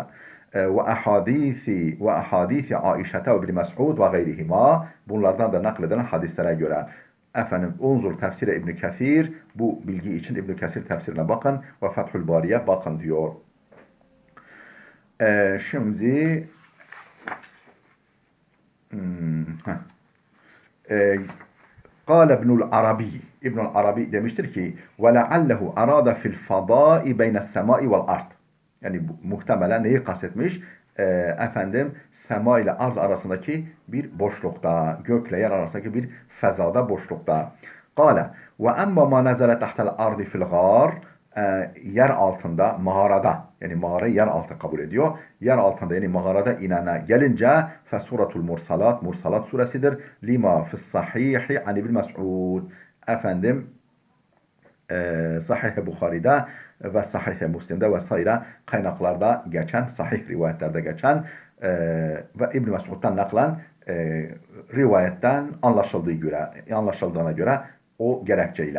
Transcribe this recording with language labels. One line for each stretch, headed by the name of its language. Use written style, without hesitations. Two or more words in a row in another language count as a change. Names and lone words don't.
Arabic: وأحاديث عائشة وابن مسعود وغيرهما,
Turkish: bunlardan da nakledilen hadislere göre. Efendim
Arabic: انظر تفسير
Turkish: İbn Kesir, bu bilgi için İbn Kesir tefsirine bakın ve Fethül Bari'ye bakın diyor.
Arabic: Şimdi قال ابن العربي,
Turkish: İbnül Arabi demiştir ki
Arabic: وَلَعَلَّهُ أَرَادَ فِي الْفَضَاءِ بَيْنَ السَّمَاءِ وَالْأَرْضِ.
Turkish: Yani muhtemelen neyi kastetmiş? Efendim sema ile arz arasındaki bir boşlukta, gökle yer arasındaki bir fezada, boşlukta.
Arabic: قال وَأَمَّا مَا نَزَلَ تَحْتَ الْأَرْضِ فِي الْغَارِ,
Turkish: yer altında, mağarada, yani mağarayı yer altı kabul ediyor. Yer altında, yani mağarada inene gelince
Arabic: فسورة المرسلات,
Turkish: Mursalat suresidir.
Arabic: لما في الصحيح عن
Turkish: İbn Mes'ud. Efendim Sahih-i Bukhari'de ve Sahih-i Müslim'de vesaire kaynaklarda geçen, sahih rivayetlerde geçen ve İbn Mes'ud'dan naklen rivayetten anlaşıldığına göre o gerekçeyle.